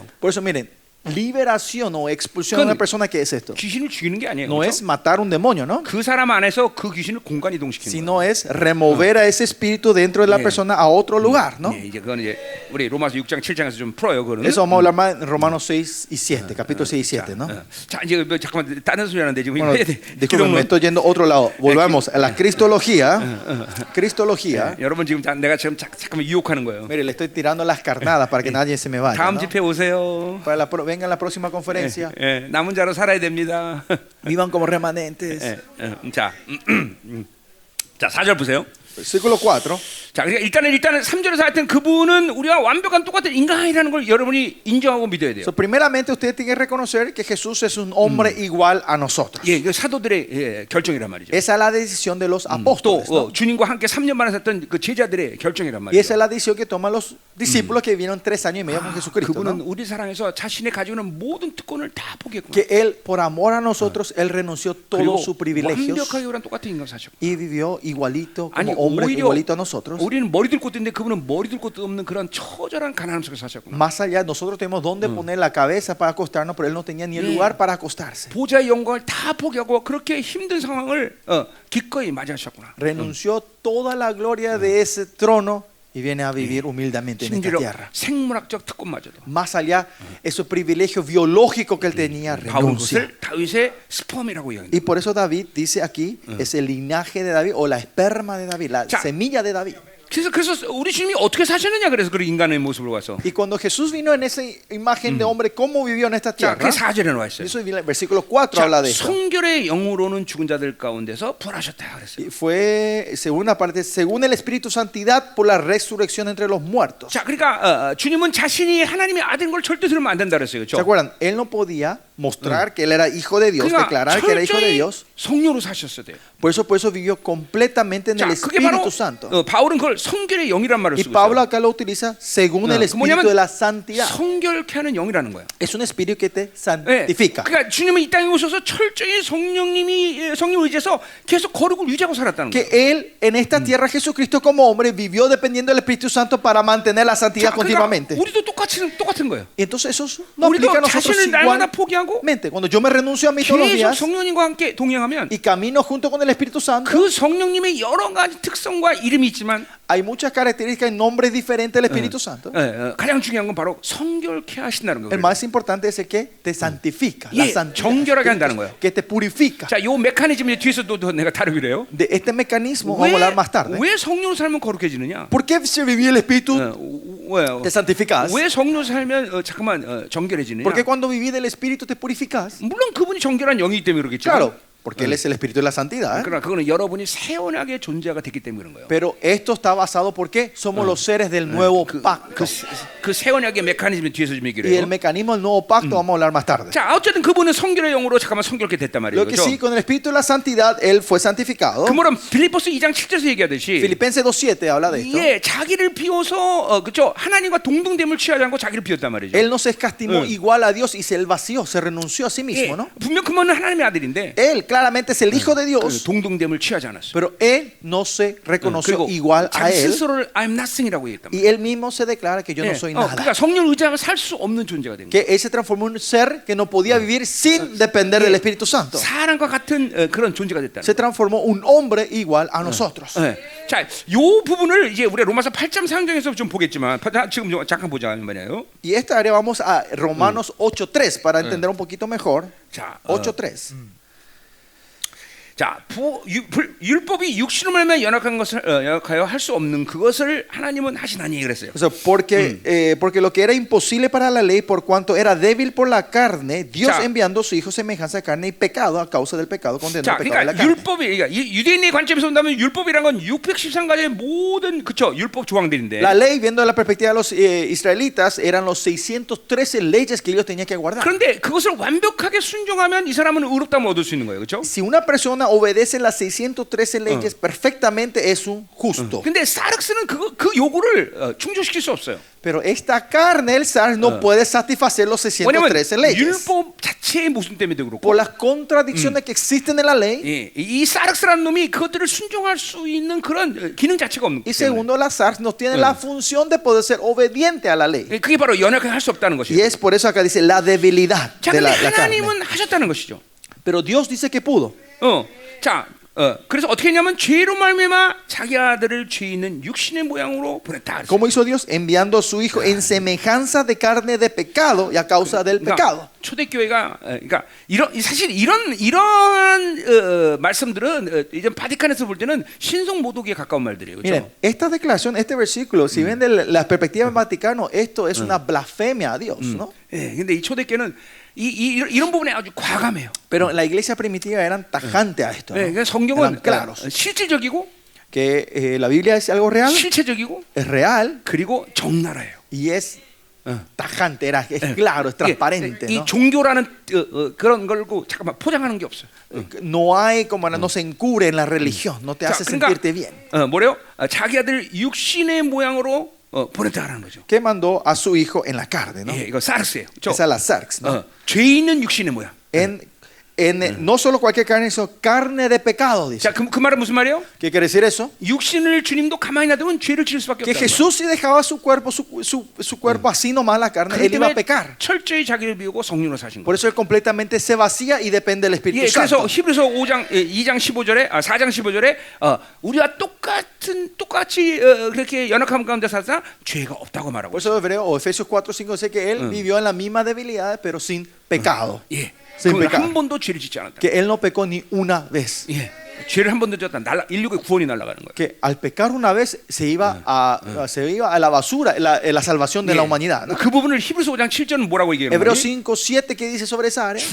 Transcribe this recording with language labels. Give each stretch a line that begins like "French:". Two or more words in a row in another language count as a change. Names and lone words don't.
Spanish: Por eso, miren, liberación o expulsión de una persona, ¿qué es esto?
Korean: 귀신을 죽이는 게 아니에요.
Spanish: No
Korean: 그렇죠?
Spanish: es matar un demonio, ¿no?
Korean: 그 사람 안에서 그 귀신을 공간 이동시키는 거예요.
Spanish: Sino es remover a ese espíritu dentro de la persona a otro lugar, ¿no?
Korean: 네, 이제 그건 이제 우리 로마서 6장 7장에서 좀 풀어요. 그거는.
Spanish: Eso vamos a hablar más en Romanos 6 y 7, capítulo 6 y 7, ¿no?
Korean: 자 이제 잠깐만 다른 소리 하는데 지금
Spanish: Bueno,
Korean: 해야 돼.
Spanish: disculpen, me estoy yendo a otro lado. Volvamos a la cristología. Cristología.
Korean: 여러분 지금 내가 지금 잠깐만 유혹하는 거예요.
Spanish: Mire, le estoy tirando las carnadas para que nadie se me vaya,
Korean: 다음
Spanish: ¿no?
Korean: 집회 오세요.
Spanish: Vengan a la próxima conferencia.
Korean: 예, 남은 자로 살아야 됩니다.
Spanish: Vivan como remanentes.
Korean: 자, 자 4절 보세요.
Spanish: Versículo 4.
Korean: 자, 그러니까 일단은 3절에서 하여튼 그분은 우리와 완벽한 똑같은 인간이라는 걸 여러분이 인정하고 믿어야 돼요.
Spanish: So, primeramente, usted tiene que reconocer que Jesús es un hombre igual a nosotros.
Korean: 예, 그 사도들의 결정이란 말이죠.
Spanish: Esa es la decisión de los
Korean: 또
Spanish: apóstoles, ¿no?
Korean: 주님과 함께 3년 만에 살던 그 제자들의 결정이란
Spanish: Y esa
Korean: 말이죠.
Spanish: es la decisión que toman los discípulos que vivieron 3 años y medio con Jesucristo,
Korean: 그분은
Spanish: ¿no?
Korean: 우리 사랑해서 자신의 가지고 있는 모든 특권을 다 포기했구나.
Spanish: Que Él, por amor a nosotros, Él renunció
Korean: 그리고
Spanish: todos sus privilegios
Korean: 완벽하게 우리랑 똑같은 인간 사셨고.
Spanish: y vivió igualito,
Korean: 아니
Spanish: como hombre
Korean: 오히려
Spanish: igualito a nosotros.
Korean: 우리는 머리 들 곳도 있는데 그분은 머리 들 곳도 없는 그런 처절한 가난함 속에 사셨구나.
Spanish: Más allá, nosotros tenemos dónde poner la cabeza para acostarnos, pero Él no tenía ni el lugar para acostarse.
Korean: 보좌의 영광을 다 포기하고 그렇게 힘든 상황을 기꺼이 맞이하셨구나.
Spanish: Renunció toda la gloria de ese trono y viene a vivir humildemente en esta
Korean: 심지어
Spanish: tierra.
Korean: 생물학적 특권마저도.
Spanish: Más allá, esos privilegios biológicos que Él tenía,
Korean: 바울은
Spanish: renuncia.
Korean: 그것을 다윗의 스펌이라고 이야기합니다.
Spanish: Y por eso David dice aquí, es el linaje de David o la esperma de David, la
Korean: 자.
Spanish: semilla de David.
Korean: 그래서 우리 주님이 어떻게 사셨느냐 그래서 그 인간의 모습으로 가서.
Spanish: Y cuando Jesús vino en esa imagen de hombre, ¿cómo vivió en esta
Korean: 자,
Spanish: tierra?
Korean: 그 4절에 나와 있어요.
Spanish: Eso el versículo 4 habla de eso.
Korean: 성결의 영으로는 죽은 자들 가운데서 부활하셨다 그랬어요.
Spanish: Y fue, según una parte, según el Espíritu Santidad por la resurrección entre los muertos.
Korean: 자, 그러니까 주님은 자신이 하나님의 아들인 걸 절대 들으면 안 된다 그랬어요.
Spanish: ¿Se
Korean: 그렇죠?
Spanish: acuerdan? Él no podía mostrar que Él era hijo de Dios, declarar que era hijo de
Korean: 철저히
Spanish: Dios.
Korean: 성령으로 사셨어야 돼요.
Spanish: Por eso vivió completamente en
Korean: 자,
Spanish: el
Korean: 그게 바로
Spanish: Espíritu Santo.
Korean: 바울은 그걸 성결의 영이란 말을
Spanish: Y
Korean: 쓰고
Spanish: Pablo
Korean: 있어요.
Spanish: acá lo utiliza según el
Korean: 그
Spanish: Espíritu
Korean: 뭐냐면
Spanish: de la Santidad.
Korean: 성결케 하는 영이라는 거예요.
Spanish: Es un espíritu que te
Korean: 네.
Spanish: santifica.
Korean: 그러니까 주님은 이 땅에 오셔서 철저히 성령님 의지해서 계속 거룩을 유지하고 살았다는
Spanish: Que
Korean: 거예요.
Spanish: Él en esta tierra, Jesucristo como hombre, vivió dependiendo del Espíritu Santo para mantener la santidad
Korean: 자, 그러니까
Spanish: continuamente.
Korean: 우리도 똑같은 거예요.
Spanish: Y entonces eso nos aplica a
Korean: 우리도
Spanish: nosotros
Korean: 자신을 날마다
Spanish: igualmente.
Korean: 포기하고
Spanish: Cuando yo me renuncio a mí todos los
Korean: 계속
Spanish: días
Korean: 성령님과 함께 동행하면
Spanish: y camino junto con el Espíritu Santo,
Korean: 그 성령님의 여러 가지 특성과 이름이 있지만
Spanish: hay muchas características y nombres diferentes del Espíritu Santo.
Korean: 가장 중요한 건 바로 성결케 하신다는
Spanish: El
Korean: 거예요.
Spanish: más importante es el que te santifica, la
Korean: 예,
Spanish: santidad,
Korean: 정결하게 한다는 거예요.
Spanish: que te purifica.
Korean: 자, 요 메커니즘이 뒤에서도 내가 다루기로 해요.
Spanish: De este mecanismo vamos a hablar más tarde.
Korean: 왜 성령으로 살면 거룩해지느냐?
Spanish: ¿Por qué si vivir el Espíritu
Korean: 왜요?
Spanish: te santificas?
Korean: 왜 성령으로 살면 정결해지느냐?
Spanish: Porque cuando vivís del Espíritu te purificas.
Korean: 물론 그분이 정결한 영이기 때문에 그러겠죠.
Spanish: Claro, porque Él es el Espíritu de la Santidad.
Korean: 그러나 그거는 여러분이 새 언약의 존재가 됐기 때문에 그런 거예요.
Spanish: Pero esto está basado porque somos los seres del nuevo pacto.
Korean: 그새 언약의 메커니즘을 뒤에서 좀 얘기를
Spanish: Y el
Korean: 해요.
Spanish: mecanismo del nuevo pacto vamos a hablar más tarde.
Korean: 자, 어쨌든 그분은 성결의 영으로 잠깐만 성결케 됐단 말이에요.
Spanish: Lo que
Korean: 그렇죠?
Spanish: sí, con el Espíritu de la Santidad, Él fue santificado.
Korean: 그러면 빌립보스 2장 7절에서 얘기하듯이
Spanish: Filipenses 2:7 habla de esto.
Korean: 예, 자기를 비워서 그렇죠? 하나님과 동등됨을 취하지 않고 자기를 비웠단 말이죠.
Spanish: Él no se escatimó igual a Dios y se vació, se renunció a sí
Korean: 예,
Spanish: mismo, ¿no?
Korean: 분명 그분은 하나님의 아들인데
Spanish: Él claramente es el Hijo de
Korean: 그
Spanish: Dios,
Korean: 동등됨을 취하지 않았어요.
Spanish: pero Él no se reconoció
Korean: 그리고
Spanish: igual a
Korean: 자기
Spanish: Él.
Korean: 스스로를
English: I'm nothing
Korean: 이라고 얘기했단 말이에요.
Spanish: Y Él mismo se declara que yo no soy
Korean: 그러니까
Spanish: nada.
Korean: 성령 의지하면 살 수 없는 존재가 된 거예요.
Spanish: Que Él se transformó en un ser que no podía vivir sin depender del Espíritu Santo.
Korean: 사람과 같은 그런 존재가 됐다는
Spanish: Se
Korean: 거예요.
Spanish: transformó un hombre igual a nosotros.
Korean: 네. 자, 요 부분을 이제 우리 로마서 8장 3장에서 좀 보겠지만 잠금 좀 잠깐 보자 말이에요.
Spanish: Y esta área vamos a Romanos 8:3 para entender un poquito mejor.
Korean: 자,
Spanish: 8:3.
Korean: 자, 율법이 육신으로 말하면 연약한 것을 연약하여 할 수 없는 그것을 하나님은 하시나니 그랬어요.
Spanish: O sea, porque lo que era imposible para la ley, por cuanto era débil por la carne, Dios
Korean: 자.
Spanish: enviando a su Hijo semejanza de carne y pecado, a causa del pecado, condenó
Korean: 자,
Spanish: el pecado de la
Korean: 그러니까
Spanish: carne.
Korean: 율법이 그러니까 유대인의 관점에서 본다면 율법이란 건 613가지의 모든 그쵸 율법 조항들인데.
Spanish: La ley, viendo la perspectiva de los israelitas, eran los 613 leyes que ellos tenían que guardar.
Korean: 그런데 그것을 완벽하게 순종하면 이 사람은 의롭다함을 얻을 수 있는 거예요, 그렇죠?
Spanish: Si una persona obedece las 613 leyes perfectamente, es un justo.
Korean: 근데 사르스는 그 요구를 충족시킬 수 없어요.
Spanish: Pero esta carne, el Sarx, no puede satisfacer los
Korean: 왜냐면
Spanish: 613 leyes.
Korean: 율법 자체의 모순 때문에도 그렇고.
Spanish: Por las contradicciones que existen en la ley.
Korean: 예, 이 사르스라는 놈이 그것들을 순종할 수 있는 그런 기능 자체가 없는
Spanish: Y
Korean: 거예요.
Spanish: segundo, la Sarx no tiene la función de poder ser obediente a la ley.
Korean: 그게 바로 연약하게 할 수 없다는
Spanish: Y
Korean: 것이에요.
Spanish: es por eso acá dice la debilidad
Korean: 자,
Spanish: de
Korean: 근데
Spanish: la carne.
Korean: 하나님은 하셨다는 것이죠.
Spanish: Pero Dios dice que pudo.
Korean: 자, 그래서 어떻게 했냐면 죄로 말미암아 자기 아들을 죄 있는 육신의 모양으로 보냈다.
Spanish: ¿Cómo hizo Dios? Enviando a su Hijo en semejanza de carne de pecado y a causa del pecado.
Korean: 초대교회가 그러니까 사실 이러한 말씀들은 이제 바티칸에서 볼 때는 신성 모독에 가까운 말들이에요. 그렇죠?
Spanish: Miren, esta declaración, este versículo, si ven de la perspectiva del Vaticano, esto es una blasfemia a Dios, ¿no?
Korean: 예, 근데 이 초대교회는 이런 부분에 아주 과감해요.
Spanish: Pero la iglesia primitiva eran tajantes a esto, ¿no?
Korean: 예, 그러니까 성경은
Spanish: Eran claros.
Korean: 실질적이고
Spanish: Que la Biblia es algo real,
Korean: 실체적이고
Spanish: es real
Korean: 그리고 적나라해요.
Spanish: y es tajante, es claro, es transparente,
Korean: 이
Spanish: ¿no?
Korean: 종교라는 그런 걸고 잠깐만 포장하는 게 없어요.
Spanish: No hay como no se encubre en la religión, no te
Korean: 자,
Spanish: hace sentirte bien.
Korean: 뭐래요? 자기 아들 육신의 모양으로 보냈다라는 거죠.
Spanish: Que mandó a su hijo en la carne, ¿no?
Korean: 예, 이거 사르스예요. 그렇죠?
Spanish: Esa es la sarx, ¿no?
Korean: 죄 있는 육신의 모양.
Spanish: No solo cualquier carne, sino carne de pecado, dice.
Korean: 자, 그 말은 무슨 말이에요?
Spanish: ¿Qué quiere decir eso?
Korean: 육신을 주님도 가만히 놔두면 죄를 지을 수밖에
Spanish: Que
Korean: 없다.
Spanish: Jesús si dejaba su cuerpo, su cuerpo así nomás la carne, él iba a pecar.
Korean: 철저히 자기를 비우고 성령으로 사신
Spanish: Por
Korean: 거예요.
Spanish: eso él completamente se vacía y depende del Espíritu
Korean: 예, 그래서
Spanish: Santo.
Korean: 히브리서 2장 15절에 4장 15절에 우리와 똑같이 그렇게 연약함 가운데 살다 죄가 없다고 말하고
Spanish: Por
Korean: 있어요.
Spanish: eso Hebreo, o Efesios 4:5 dice que él vivió en la misma debilidad, pero sin pecado.
Korean: 예.
Spanish: sin
Korean: 그건
Spanish: pecado.
Korean: 한 번도 죄를 짓지 않았다.
Spanish: Que él no pecó ni una vez.
Korean: 예. 죄를 한 번도 졌다. 인류의 구원이 날아가는 거예요.
Spanish: Que al pecar una vez se iba a la basura la salvación de la humanidad, ¿no?
Korean: 그 부분을 히브리서 5장 7절은 뭐라고 얘기해요?
Spanish: Hebreos 5:7 ¿qué dice sobre esa área?